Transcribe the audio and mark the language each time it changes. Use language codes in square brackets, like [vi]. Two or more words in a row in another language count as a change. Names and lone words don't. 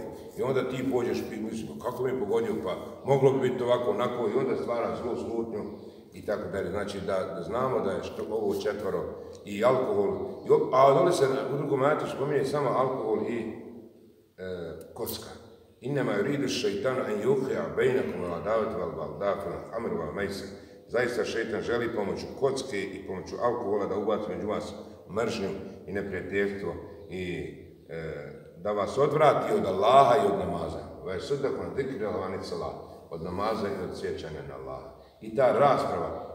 [bs] I onda ti pođeš, misliš, kako mi je pogodio, pa moglo bi biti ovako, onako, i onda stvara zlu slutnju i tako dalje. Znači da znamo da je ovo četvoro i alkohol, a dole se u drugom ajatu spominje samo alkohol i kocka. [ar] إنما يريد الشيطان أن يوقع بينكم العداوة والبغضاء والخمر والميسر. [bs] Zaista šeitan želi pomoću kocke i pomoću alkohola da ubaci među vas mržnju i neprijateljstvo i da vas odvrati od Allaha i od namaza. Od namaza i od sjećanja na Allaha. I ta rasprava.